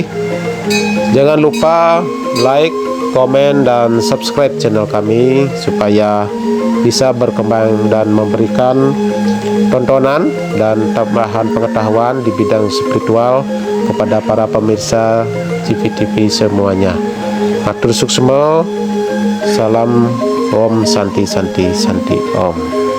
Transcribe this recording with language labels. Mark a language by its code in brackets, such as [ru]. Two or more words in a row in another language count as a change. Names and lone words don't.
[id] Jangan lupa like, komen, dan subscribe channel kami supaya bisa berkembang dan memberikan tontonan dan tambahan pengetahuan di bidang spiritual kepada para pemirsa JVTV semuanya. [ban] Matur suksma, salam [sa] Om Santi Santi Santi Om.